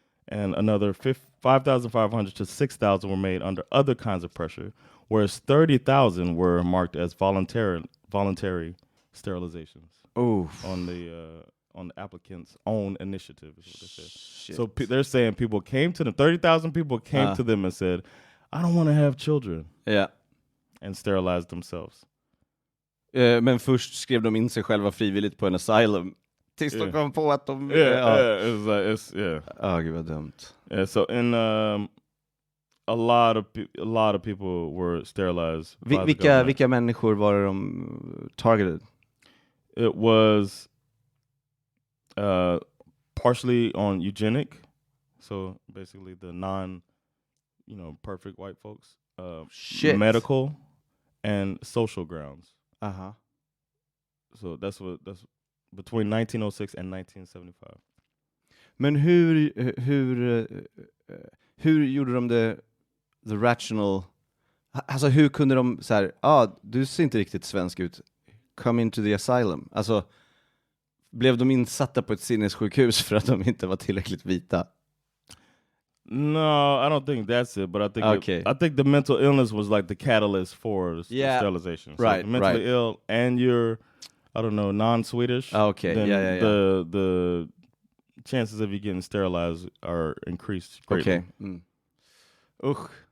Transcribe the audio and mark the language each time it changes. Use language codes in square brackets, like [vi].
[en] And another 5,500 to 6,000 were made under other kinds of pressure, whereas 30,000 were marked as voluntary sterilizations. On the applicant's own initiative, is what they said. Shit. So they're saying 30,000 people came to them and said, I don't want to have children. Yeah. And sterilized themselves. [sv] Men först skrev de in sig själva frivilligt på en asylum. Tills de kom på att de... Gud vad dumt. [en] Yeah, so in a lot of people were sterilized. [sv] Vilka människor var det de targeted? [en] It was partially on eugenic, so basically the perfect white folks. Medical and social grounds. So that's between 1906 and 1975. [sv] Men hur gjorde de det [en] the rational? [sv] Alltså hur kunde de så här, du ser inte riktigt svensk ut. [en] Come into the asylum. [sv] Alltså blev de insatta på ett sinnessjukhus för att de inte var tillräckligt vita? [en] No, I don't think that's it. But I think the mental illness was like the catalyst for sterilization. So right, mentally ill, and you're, I don't know, non-Swedish. Okay, then the chances of you getting sterilized are increased greatly. Okay. Ugh.